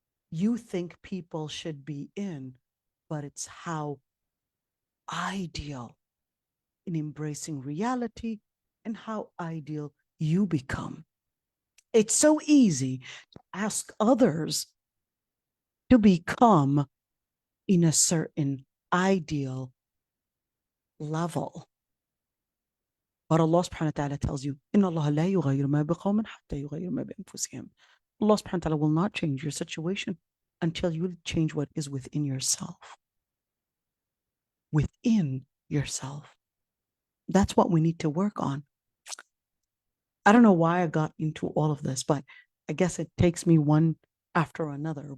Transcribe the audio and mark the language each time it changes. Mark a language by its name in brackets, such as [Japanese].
[English] you think people should be in, but it's how ideal in embracing reality and how ideal you become. It's so easy to ask others to become in a certain ideal level. But Allah subhanahu wa ta'ala tells you, [Arabic] إِنَّ اللَّهَ لَا يُغَيِّرُ مَا بِقَوْمٍ حَتَّى يُغَيِّرُ مَا بِأَنفُسِهِمْ. [English] Allah subhanahu wa ta'ala will not change your situation until you change what is within yourself. Within yourself. That's what we need to work on. I don't know why I got into all of this, but I guess it takes me one after another.